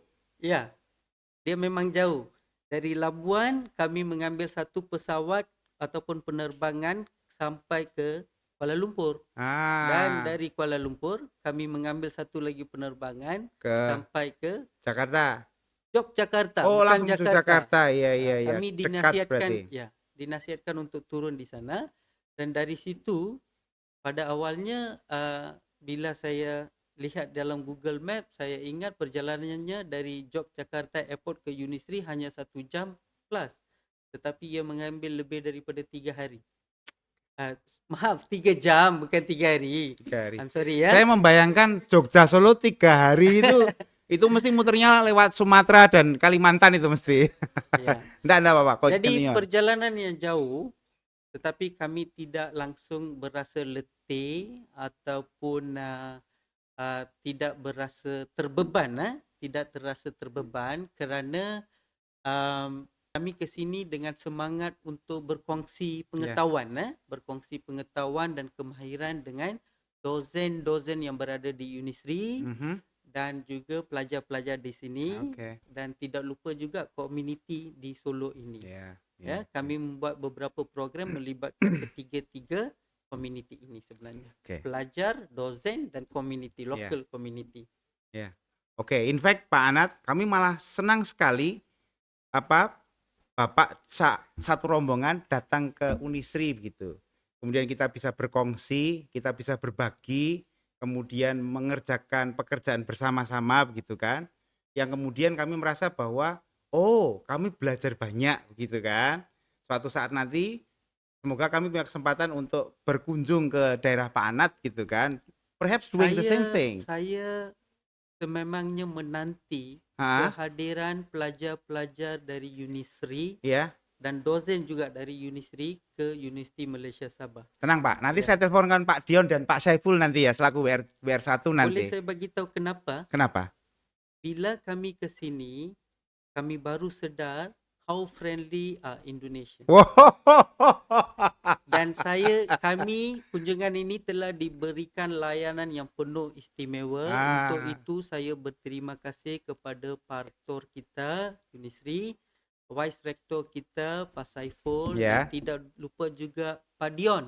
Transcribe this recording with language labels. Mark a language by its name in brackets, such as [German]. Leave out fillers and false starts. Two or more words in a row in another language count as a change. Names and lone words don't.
[Malay] Ya, dia memang jauh. Dari Labuan kami mengambil satu pesawat ataupun penerbangan sampai ke Kuala Lumpur. Dan ah, dari Kuala Lumpur kami mengambil satu lagi penerbangan ke sampai ke Jakarta. Yogyakarta, Oh, [Indonesian] bukan langsung ke Jakarta. Jakarta. Iya. [Malay] Kami Dekat dinasihatkan, [Indonesian] berarti. [Malay] ya, dinasihatkan untuk turun di sana. Dan dari situ pada awalnya bila saya lihat dalam Google Map, saya ingat perjalanannya dari Yogyakarta Airport ke Unisri hanya 1 jam plus. Tetapi ia mengambil lebih daripada 3 hari. Maaf, 3 jam bukan 3 hari. 3 hari. [English] I'm sorry ya. [Indonesian] Saya membayangkan Jogja Solo 3 hari itu mesti muternya lewat Sumatera dan Kalimantan itu mesti. Ya. Enggak apa-apa. [Malay] Jadi [English] Continue on. [Malay] perjalanan yang jauh, tetapi kami tidak langsung berasa letih ataupun tidak berasa terbeban, tidak terasa terbeban kerana kami ke sini dengan semangat untuk berkongsi [Indonesian] Ya. [Malay] berkongsi pengetahuan dan kemahiran dengan dosen-dosen yang berada di Unisri Mhm. dan juga pelajar-pelajar di sini, [Indonesian] Oke. [Malay] dan tidak lupa juga komuniti di Solo ini. Ya, [Indonesian] Oke. [Malay] kami membuat beberapa program melibatkan ketiga-tiga komuniti ini sebenarnya. [Indonesian] Oke. [Malay] Pelajar, dosen dan komuniti, [Indonesian] Ya. [English] local community. [Indonesian] Ya. Oke, [English] in fact [Indonesian] Pak Anat, kami malah senang sekali apa Bapak satu rombongan datang ke Unisri begitu. Kemudian kita bisa berkongsi, kita bisa berbagi, kemudian mengerjakan pekerjaan bersama-sama begitu kan. Yang kemudian kami merasa bahwa oh, kami belajar banyak begitu kan. Suatu saat nanti semoga kami punya kesempatan untuk berkunjung ke daerah Pak Anat gitu kan. [English] Perhaps doing the same thing. [Malay] Saya sememangnya menanti Hah? kehadiran pelajar-pelajar dari Unisri [Indonesian] Ya. [Malay] dan dosen juga dari Unisri ke Universiti Malaysia Sabah. [Indonesian] Tenang Pak, nanti Ya. saya teleponkan Pak Dion dan Pak Saiful nanti ya selaku WR1 [Malay] Boleh [Indonesian] nanti. [Malay] saya bagi tahu kenapa? [Indonesian] Kenapa? [Malay] bila kami ke sini, kami baru sedar [English] how friendly Indonesia. [Malay] Dan kami kunjungan ini telah diberikan layanan yang penuh istimewa. Untuk itu saya berterima kasih kepada Pak Rektor kita, Unisri, Vice Rektor kita, Pak Saiful, dan tidak lupa juga Pak Dion.